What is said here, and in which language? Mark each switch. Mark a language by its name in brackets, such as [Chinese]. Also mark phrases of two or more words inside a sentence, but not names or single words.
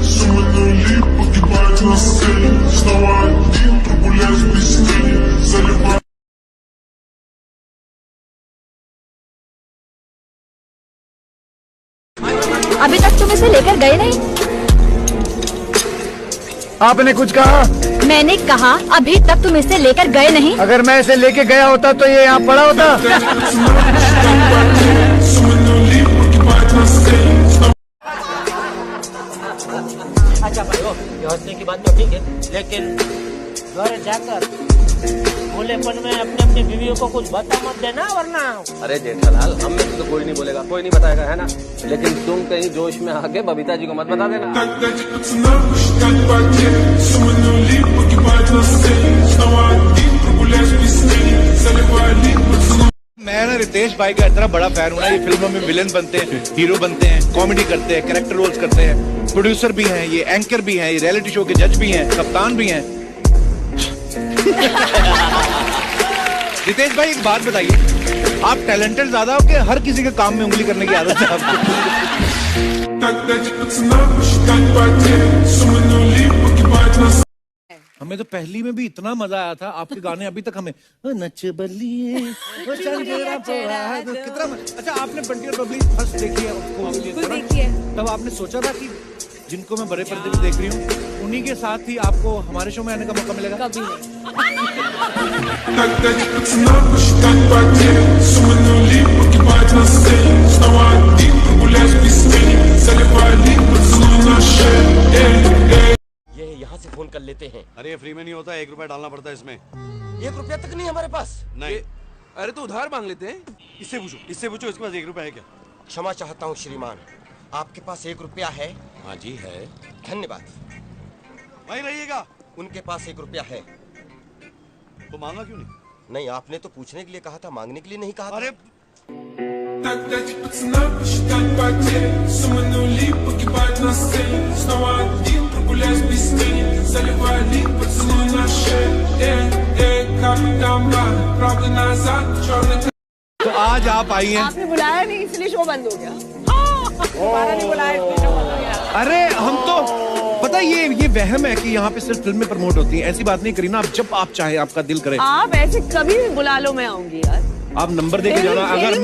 [Russian] Суммы нули погибают на сцене. Снова один прогуляюсь без тени. Заливаю. [Hindi] अभी तक तुम इसे लेकर गए नहीं। आपने कुछ कहा? मैंने कहा अभी तक तुम इसे लेकर गए नहीं। अगर मैं इसे लेके गया होता तो ये यहाँ पड़ा होता। [Russian] Суммы нули погибают на сцене. [Hindi] अच्छा भाई वो हंसने की बात तो ठीक है, लेकिन घर जाकर बोलेपन में अपने अपनी बीवियों को कुछ बता मत देना, वरना। अरे जेठालाल, हम में तो कोई नहीं बोलेगा, कोई नहीं बताएगा, है ना? लेकिन तुम कहीं जोश में आके बबीता जी को मत बता देना। [Russian] Так дайте пацанам посчитать потери. Суммы нули погибают на сцене. Снова один прогуляюсь без тени. Заливаю лик, поцелуй. [Hindi] मैं ना रितेश भाई का इतना बड़ा फैन हूँ ना, ये फिल्मों में विलेन बनते हैं, हीरो बनते हैं, कॉमेडी करते हैं, कैरेक्टर रोल्स करते हैं, प्रोड्यूसर भी हैं, ये एंकर भी हैं, ये रियलिटी शो के जज भी हैं, कप्तान भी हैं। रितेश भाई एक बात बताइए, आप टैलेंटेड ज्यादा हो कि हर किसी के काम में उंगली करने की आदत है आपको? [Russian] Так दайте пацанам посчитать потери. Суммы нули погибают на сцене. [Hindi] हमें तो पहली में भी इतना मजा आया था, आपके गाने अभी तक हमें ओ नच बलिए ओ चंदेरा पोड़ा कितना अच्छा। आपने बंटी और बबली फर्स्ट देखी है उसको देखी है, तब आपने सोचा था कि जिनको मैं बड़े पर्दे पे देख रही हूँ उन्हीं के साथ ही आपको हमारे शो में आने का मौका मिलेगा? कभी [Russian] Так дайте пацанам посчитать потери. Суммы нули погибают на сцене. Снова один прогуляюсь без тени. Заливаю лик, поцелуй на шее. [Hindi] ये यहाँ से फोन कर लेते हैं। अरे फ्री में नहीं होता, 1 रुपया डालना पड़ता है इसमें। 1 रुपया तक नहीं हमारे पास। नहीं अरे तो उधार मांग लेते हैं। इससे पूछो इसके पास 1 रुपया है क्या? क्षमा चाहता हूँ श्रीमान, आपके पास 1 रुपया है? हाँ जी है। धन्यवाद। वहीं रहिएगा। उनके पास 1 रुपया है। तो मांगा क्यों नहीं? नहीं, आपने तो पूछने के लिए कहा था, मांगने के लिए नहीं कहा था। अरे [Russian] Так дайте пацанам посчитать потери. Суммы нули погибают на сцене. Снова один прогуляюсь без тени. Заливаю лик, поцелуй на шею. Капитан, правда назад, черный. [Hindi] तो आज आप आई हैं। आपने बुलाया नहीं इसलिए शो बंद हो गया। दोबारा नहीं बुलाया इसलिए शो बंद हो गया। अरे हम तो पता है ये वहम है कि यहाँ पे सिर्फ फिल्में प्रमोट होती हैं। ऐसी बात नहीं करी ना, आप जब आप चाहे, आपका दिल करे आप ऐसे कभी भी बुला लो, मैं आऊंगी यार। आप नंबर दे के जाना। अगर मैं